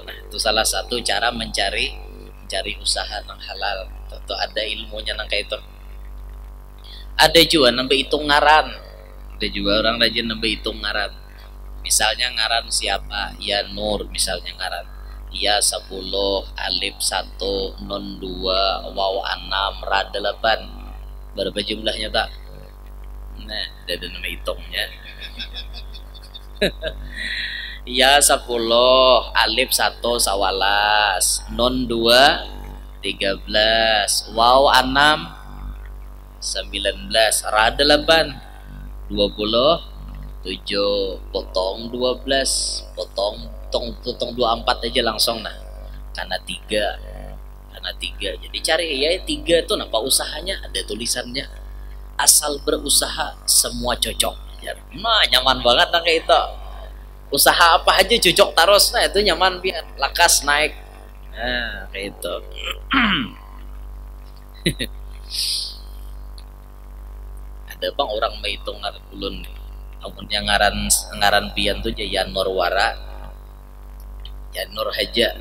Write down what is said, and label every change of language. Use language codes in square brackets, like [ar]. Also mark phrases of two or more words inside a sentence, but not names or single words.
[bjn] Nah itu salah satu cara mencari usaha nang halal. Tuh ada ilmunya nang kayak itu. Ada juga nambah hitung ngaran, ada juga orang rajin nambah hitung ngaran. Misalnya ngaran siapa, ya Nur misalnya ngaran, ya 10 alif 1 nun 2 waw 6 ra 8, berapa jumlahnya tak? [id] Nah ada nama hitungnya. [bjn] Ya 10 alif 1 sawalas nun 2 13 waw 6 19 ra 8 27 potong 12 potong 24 aja langsung. Nah karena 3 jadi cari ya 3 tuh napa usahanya ada tulisannya, asal berusaha semua cocok ya. Nah nyaman banget nah kayak itu, usaha apa aja cocok terus. Nah itu nyaman biar lakas naik. Nah kayak itu. Ada bang orang menghitung ngaran ulun, amunnya ngaran pian tuh ya Yanurwara, Yanur Haja.